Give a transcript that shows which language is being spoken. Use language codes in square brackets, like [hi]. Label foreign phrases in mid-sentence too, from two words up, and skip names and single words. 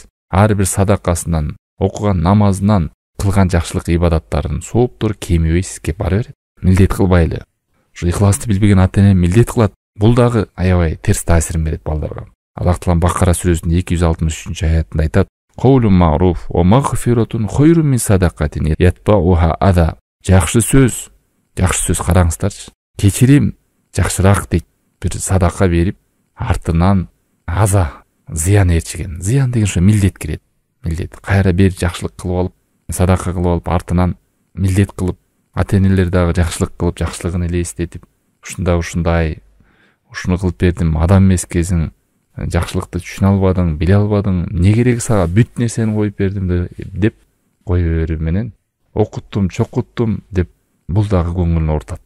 [ky] Ар бир садакасынан, окуган намазынан, кылган жакшылык ибадаттарын сооптор кемибей сизге бара берет. Милдет кылбайлы. Ушу ихласты билбеген ата-эне милдет кылат. Бул дагы аябай терс таасирин берет балдарга. Аллах Таала Бакара сүрөсүнүн 263-аятында айтат: [ar] "قول معروف ومغفرة خير من صدقة يتبعها أذى." [ky] Жакшы сөз караңыздарчы. Кечирим жакшыраак дейт. Бир садака берип, артынан аза, зыян ээрчиген. Зыян деген ошо милдет кирет. Милдет. Кайра бир жакшылык кылып алып, садака кылып алып, артынан милдет кылып, ата-энелер дагы жакшылык кылып, жакшылыгын эле эстетип, ушундай, ушуну кылып бердим, адам эмескесиң, жакшылыкты түшүнө албадың, биле албадың, эмне кереги сага, бүт нерсени коюп бердим деп кое берүү менен окуттум, чокуттум деп бул дагы көңүлүн оорутат.